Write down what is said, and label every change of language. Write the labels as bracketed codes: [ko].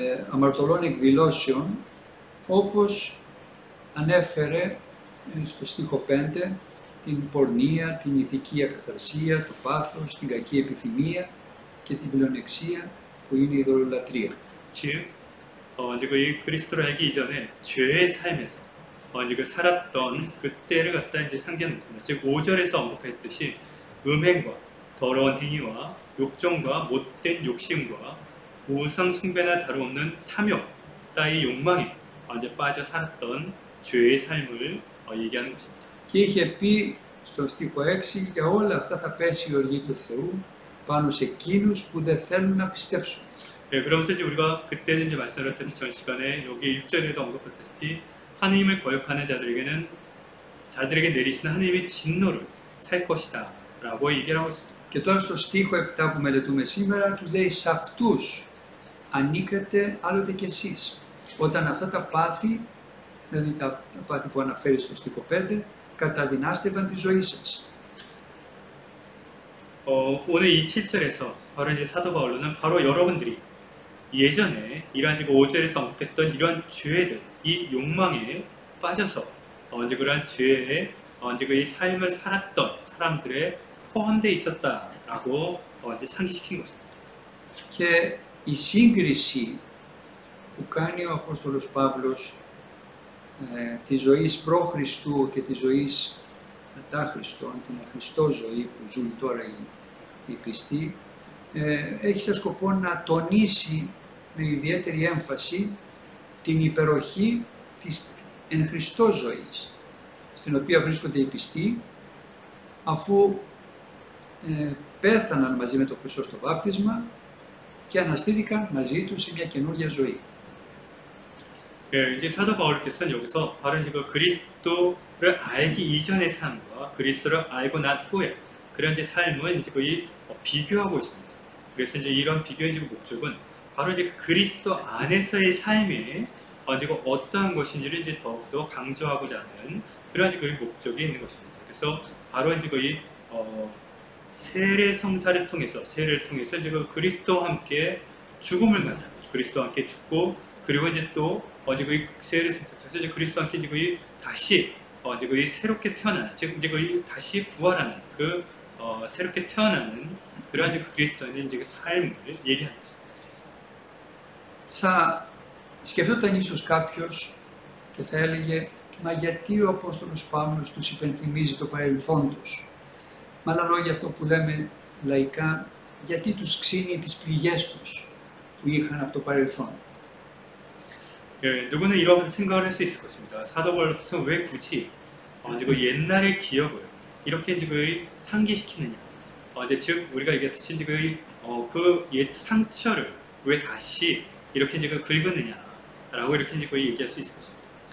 [el] αμαρτωλών εκδηλώσεων, όπως ανέφερε στο στίχο 5 την πορνεία, την ηθική ακαθαρσία, το πάθος, την κακή επιθυμία και την πλεονεξία που είναι η ειδωλολατρία. [ko] 즉, 이제 이 그리스도를 알기 이전에 죄의 삶에서 이제 그 살았던 그때를 갖다 이제 상기하는 것입니다. 즉 5절에서 언급했듯이 음행과 더러운 행위와 욕정과 못된 욕심과 우상 숭배나 다름없는 탐욕 따위 욕망에 이제 빠져 살았던 죄의 삶을 얘기하는 것입니다. [el] Και είχε πει στο στίχο 6 για όλα αυτά θα πέσει η οργή του Θεού πάνω σε εκείνους που δεν θέλουν να πιστέψουν. [ko] 네, 그러면서 이제 우리가 그때는 이제 말씀드렸던 전 시간에 여기 6절에도 언급했다시피 하느님을 거역하는 자들에게 내리시는 하느님의 진노를 살 것이다 라고 얘기를 하고 있습니다. [el] Και τώρα στο στίχο 7 που μελετούμε σήμερα τους λέει σε αυτούς ανήκατε άλλοτε κι εσείς. Όταν αυτά τα πάθη, δηλαδή τα πάθη που αναφέρει στο στίχο 5, καταδυνάστευαν τη ζωή σας. [ko] 오늘 이 7절에서 바로 이제 사도 바울로는 바로 여러분들이 예전에 이러한 지금 5절에서 언급했던 이러한 죄들, 이 욕망에 빠져서 이제 그러한 죄에 이제 그 삶을 살았던 사람들에 포함되어 있었다라고 이제 상기시킨 것입니다. [el] Και η σύγκριση που κάνει ο Απόστολος Παύλος της ζωής προ-Χριστού και της ζωής μετά Χριστόν, την Χριστό ζωή που ζουν τώρα οι πιστοί, έχει σαν σκοπό να τονίσει με ιδιαίτερη έμφαση την υπεροχή της εν Χριστώ ζωής, στην οποία βρίσκονται οι πιστοί, αφού πέθαναν μαζί με τον Χριστό στο βάπτισμα και αναστήθηκαν μαζί του σε μια καινούργια ζωή. [ko] 이제 사도 바울께서는 여기서 바로 이제 그 그리스도를 알기 이전의 삶과 그리스도를 알고 난 후에 그런 이제 삶을 이제 거의 비교하고 있습니다. 그래서 이제 이런 비교의 목적은 바로 이제 그리스도 안에서의 삶에 이제 어떠한 것인지를 이제 더욱더 강조하고자 하는 그런 이제 그 목적이 있는 것입니다. 그래서 바로 이제 거의 세례 성사를 통해서 이제 그 그리스도와 함께 죽음을 맞아 그리스도와 함께 죽고 그리고 이제 또 이제 그 세례 성사에서 이제 그리스도와 함께 이제 거의 다시 이제 거의 새롭게 태어나는 즉 이제 거의 다시 부활하는 그 새롭게 태어나는 그러한 이제 그리스도의 이제 그 삶을 얘기하는 것입니다. [el] Θα σκεφτόταν ίσως κάποιος και θα έλεγε «Μα γιατί ο Απόστολος Παύλος τους υπενθυμίζει το παρελθόν τους?» Με άλλα λόγια, αυτό που λέμε λαϊκά, γιατί τους ξύνει τις πληγές τους που είχαν από το παρελθόν. [ko] 누구는 이런 생각을 할 수 있을 것입니다. 사도 바울께서 왜 굳이 이제 그 옛날의 기억을 이렇게 이제 그 상기시키느냐? 이제 즉 우리가 얘기했듯이 이제 그 옛 상처를 왜 다시 이렇게 이제 그 긁느냐라고 이렇게 이제 그 얘기할 수 있을 것입니다.